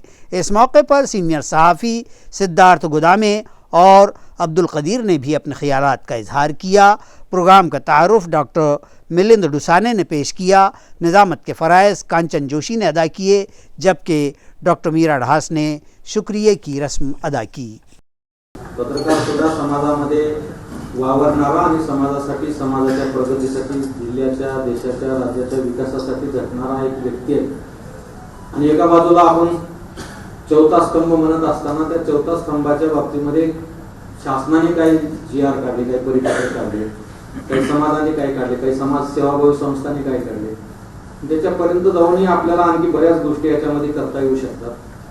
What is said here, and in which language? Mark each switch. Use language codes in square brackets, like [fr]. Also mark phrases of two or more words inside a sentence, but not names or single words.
[ur] اس موقع پر سینئر صحافی سدھارتھ گودامے اور عبد القدیر نے بھی اپنے خیالات کا اظہار کیا۔ پروگرام کا تعارف ڈاکٹر ملند ڈوسانے نے پیش کیا۔ نظامت کے فرائض کانچن جوشی نے ادا کیے، جبکہ ڈاکٹر میرا ڈھاس نے شکریہ کی رسم ادا کی۔ [mr] पत्रकार सुद्धा समाजामध्ये वावरणारा आणि समाजासाठी समाजाच्या प्रगतीसाठी जिल्ह्याच्या देशाच्या राज्याच्या विकासासाठी झटणारा एक व्यक्ती आहे। आणि एका बाजूला आपण चौथा स्तंभ म्हणत असताना त्या चौथा स्तंभाच्या बाबतीमध्ये शासनाने काही GR काढले, काही परिपत्रक काढले, काही समाजाने काय काढले, काही समाज सेवाभावी संस्थांनी काय काढले, त्याच्यापर्यंत जाऊनही आपल्याला आणखी बऱ्याच गोष्टी याच्यामध्ये करता येऊ शकतात.